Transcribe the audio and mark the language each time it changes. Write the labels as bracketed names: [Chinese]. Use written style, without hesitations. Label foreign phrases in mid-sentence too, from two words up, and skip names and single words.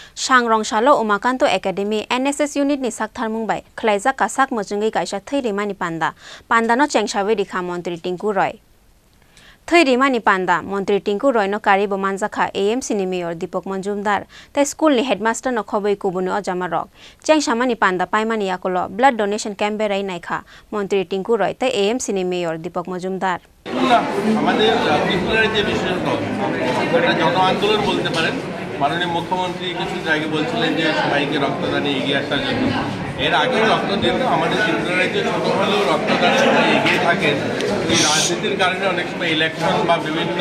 [Kok Borok] Sangrong Shalo Umakanta Academy [English] NSS unit [Kok Borok] ni Sakarmung bai Khlaijakha sak Mwchungwi Kaisa Rwmani Panda Panda no chengshawe dikha Montri Tinku Roy Rwmani Panda Montri Tinku Roy no kari bo manjakha AMC ni mayor Deepak Majumdar ta school ni headmaster no khoboi kubuni ojama rok chengshamani Panda paimani yakolo [English] blood donation camp [Kok Borok] berai naikha Montri Tinku Roy ta AMC ni mayor Deepak Majumdar [Bangla] আমাদের ত্রিপুরার যে বিষয়টা এটা জন আন্দোলন বলতে পারেন মাননীয় মুখ্যমন্ত্রী কিছু জায়গায় বলছিলেন যে সবাইকে রক্তদানে এগিয়ে আসার জন্য এর আগে রক্ত দিত আমাদের ত্রিপুরার যে ছোট হলেও রক্তদানে সবাই এগিয়ে থাকেন এই রাজনীতির কারণে অনেক সময় ইলেকশন বা বিভিন্ন